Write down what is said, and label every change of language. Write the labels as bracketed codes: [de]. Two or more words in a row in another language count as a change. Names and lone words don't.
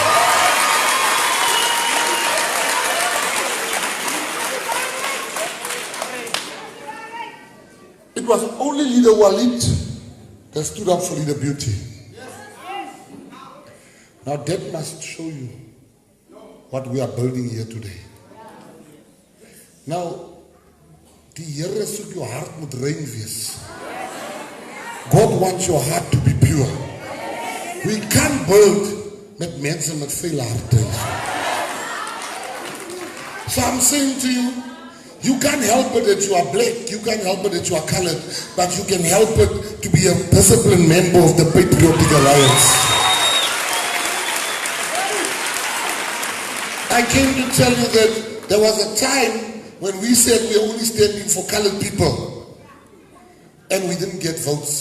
[en] It was only Leader Walid that stood up for Leader Beauty. Now that must show you what we are building here today. Now, [af] die Here soek jou hart moet rein wees. [en] God wants your heart to be pure. We can't build [af] met mense met veel harte. [en] So I'm saying to you, you can't help it that you are black, you can't help it that you are colored, but you can help it to be a disciplined member of the Patriotic Alliance. I came to tell you that there was a time when we said we are only standing for colored people and we didn't get votes.